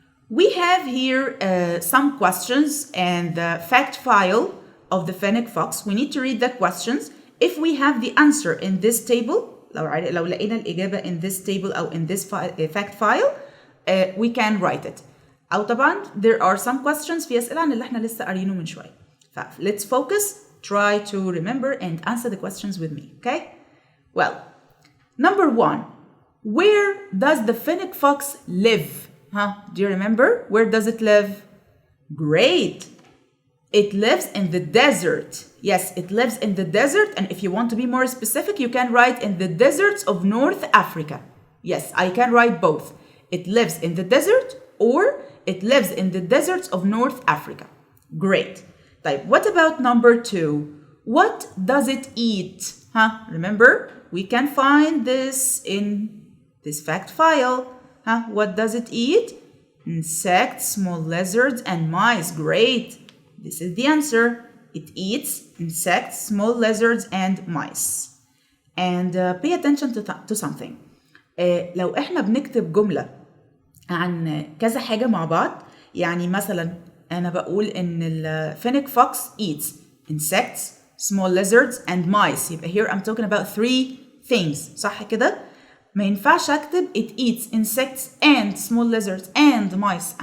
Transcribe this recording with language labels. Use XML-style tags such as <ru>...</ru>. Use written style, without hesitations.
<en>We have here some questions and the fact file of the fennec fox. We need to read the questions. If we have the answer in this table,</en> <ar>لو لقينا الإجابة</ar> <en>in this table</en> <ar>أو</ar> <en>in this fact file, we can write it.</en> <ar>أو طبعا</ar> <en>there are some questions</en> <ar>في أسئلة عن اللي احنا لسه قارينه من شوية.</ar> <en>Let's focus, try to remember and answer the questions with me, okay? Well, number 1, where does the fennec fox live? Do you remember? Where does it live? Great! It lives in the desert. Yes, it lives in the desert, and if you want to be more specific, you can write in the deserts of North Africa. Yes, I can write both. It lives in the desert or it lives in the deserts of North Africa. Great.</en> <ar>طيب,</ar> <en>what about number 2? What does it eat? Remember, we can find this in this fact file. What does it eat? Insects, small lizards, and mice. Great. This is the answer. It eats insects, small lizards, and mice. and pay attention to something.</en> <ar>لو احنا بنكتب جملة عن كذا حاجة مع بعض، يعني مثلا أنا بقول إن ال</ar> <en>fennec fox eats insects, small lizards and mice.</en> <ar>يبقى</ar> <en>here I'm talking about 3 things.</en> <ar>صح كده؟ ما ينفعش أكتب</ar> <en>it eats insects and small lizards and mice.</en>